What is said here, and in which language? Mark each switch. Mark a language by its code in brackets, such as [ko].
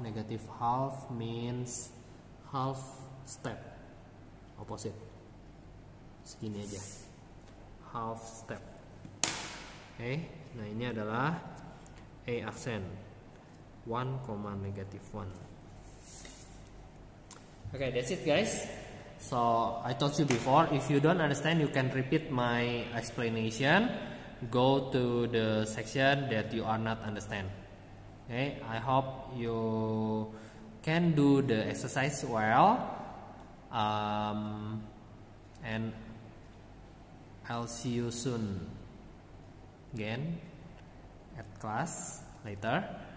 [en] Negative half means half step, opposite. [id] Segini aja, [en] half step. [id] Oke, nah ini adalah A accent 1, negative 1. [en] Okay, that's it guys. So I told you before, if you don't understand, you can repeat my explanation. Go to the section that you are not understand. Okay, I hope you can do the exercise well, and I'll see you soon again at class later.